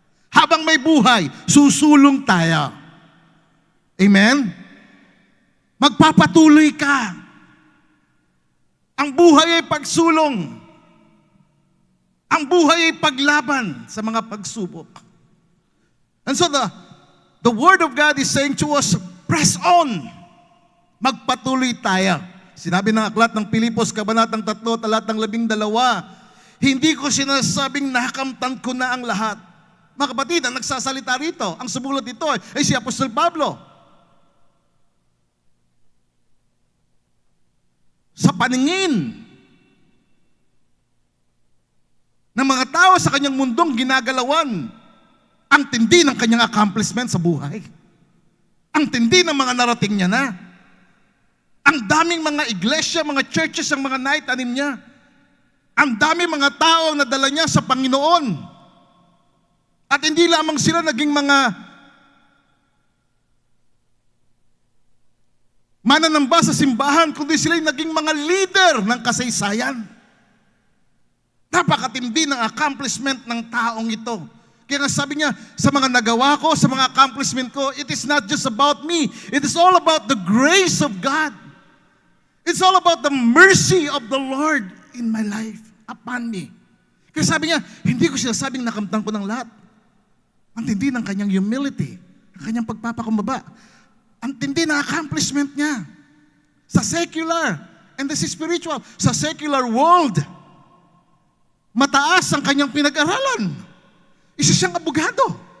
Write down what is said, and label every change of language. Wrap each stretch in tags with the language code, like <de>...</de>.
<tl>Habang may buhay, susulong tayo. Amen? Magpapatuloy ka. Ang buhay ay pagsulong. Ang buhay ay paglaban sa mga pagsubok.</tl> <en>And so the Word of God is saying to us, press on.</en> <tl>Magpatuloy tayo. Sinabi ng aklat ng Pilipos, Kabanatang 3, talatang 12, hindi ko sinasabing nakamtan ko na ang lahat. Mga kapatid, ang nagsasalita rito, ang sumulat dito ay si Apostol Pablo. Sa paningin ng mga tao sa kanyang mundong ginagalawan, ang tindi ng kanyang accomplishment sa buhay. Ang tindi ng mga narating niya na. Ang daming mga iglesia, mga churches, ang mga naitanim niya. Ang daming mga tao ang nadala niya sa Panginoon. At hindi lamang sila naging mga mananamba sa simbahan, kundi sila naging mga leader ng kasaysayan. Napakatindi ng accomplishment ng taong ito. Kaya nga sabi niya, sa mga nagawa ko, sa mga accomplishment ko,</tl> <en>it is not just about me. It is all about the grace of God. It's all about the mercy of the Lord in my life, upon me.</en> <tl>Kaya sabi niya, hindi ko sinasabing nakamtan ko ng lahat. Ang tindi ng kanyang humility, ang kanyang pagpapakumbaba. Ang tindi ng accomplishment niya. Sa secular and the spiritual. Sa secular world, mataas ang kanyang pinag-aralan. Isa siyang abogado.</tl>